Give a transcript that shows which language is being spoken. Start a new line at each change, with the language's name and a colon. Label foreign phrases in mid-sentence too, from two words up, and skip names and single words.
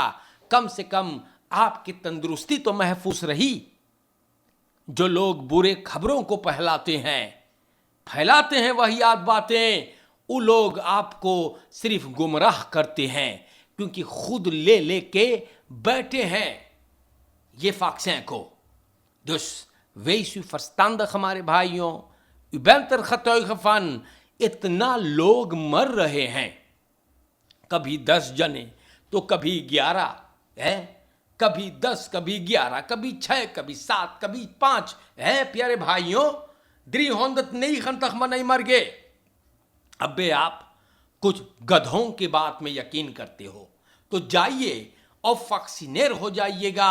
Caribbean Hindustani: कम से कम आपकी तंदुरुस्ती तो महफूज रही। जो लोग बुरे खबरों को फैलाते हैं वहियात बातें, वो लोग आपको सिर्फ गुमराह करते हैं, क्योंकि खुद ले लेके बैठे हैं ये वैक्सीन को।
Dutch: Dus wees u verstandig
Caribbean Hindustani: हमारे भाइयों,
Dutch: u bent er getuige van,
Caribbean Hindustani: इतना लोग मर रहे हैं, कभी 10 जने तो कभी 11 है, कभी 10, कभी 11, कभी 6, कभी 7, कभी 5 है। प्यारे भाइयों, 309 नहीं मर गए, अबे आप कुछ गधों की बात में यकीन करते हो तो जाइए और वैक्सीनेट हो जाइएगा।